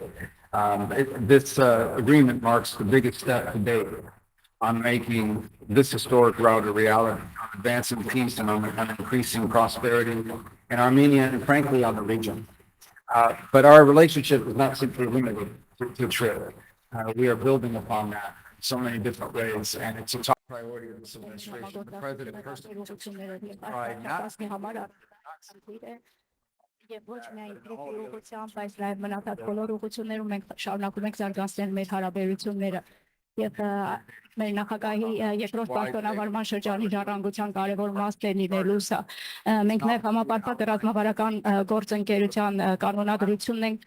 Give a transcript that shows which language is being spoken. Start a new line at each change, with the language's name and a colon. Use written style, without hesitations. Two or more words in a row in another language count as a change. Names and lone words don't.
English: This agreement marks the biggest step to date on making this historic route a reality, on advancing peace and on increasing prosperity in Armenia and frankly on the region. But our relationship is not simply limited to trip. We are building upon that in so many different ways, and it's a top priority of this administration. The president personally tried not
Armenian: Եվ ոչ միայն դեպի ուղղությամբ, բայց նաև մնացած բոլոր ուղղություններում մենք շարունակում ենք զարգացնել մեր հարաբերությունները։ Եվ մեր նախագահի երկրորդ պաշտոնավարման շրջանի ժառանգության կարևոր մասն է լինելու սա։ Մենք նաև համապարփակ ռազմավարական գործընկերության կանոնադրությունն ենք